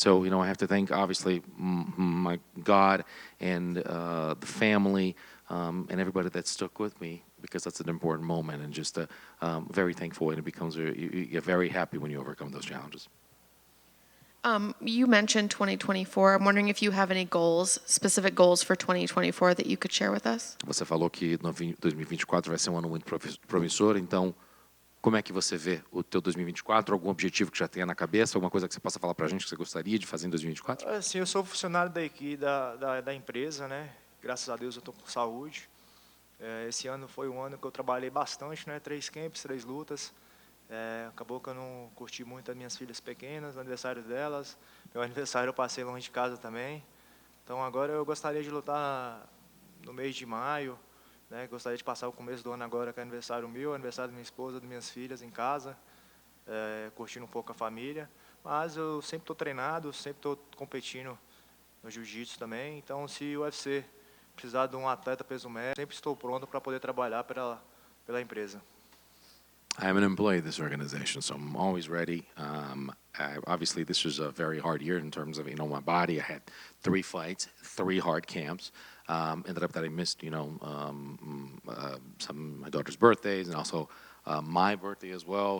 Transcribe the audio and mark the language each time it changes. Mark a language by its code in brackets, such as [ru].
[en] So I have to thank obviously my God and the family and everybody that stuck with me, because that's an important moment, and just very thankful, and it becomes you get very happy when you overcome those challenges. You mentioned 2024. I'm wondering if you have any goals, specific goals for 2024 that you could share with us. [pt] Você falou que 2024 vai ser um ano muito promissor, então como é que você vê o teu 2024? Algum objetivo que já tenha na cabeça? Alguma coisa que você possa falar para a gente que você gostaria de fazer em 2024? Sim, eu sou funcionário da empresa, né? Graças a Deus eu estou com saúde. Esse ano foi um ano que eu trabalhei bastante, né? 3 camps, 3 lutas. Acabou que eu não curti muito as minhas filhas pequenas, o aniversário delas. Meu aniversário eu passei longe de casa também. Então agora eu gostaria de lutar no mês de maio, né? Gostaria de passar o começo do ano agora, que é aniversário meu, aniversário da minha esposa, das minhas filhas em casa, curtindo um pouco a família. Mas eu sempre estou treinado, sempre estou competindo no jiu-jitsu também. Então, se o UFC precisar de um atleta peso médio, sempre estou pronto para poder trabalhar pela empresa. [en] I'm an employee of this organization, so I'm always ready. Obviously, this was a very hard year in terms of my body. I had 3 fights, 3 hard camps. Ended up that I missed some of my daughter's birthdays and also my birthday as well.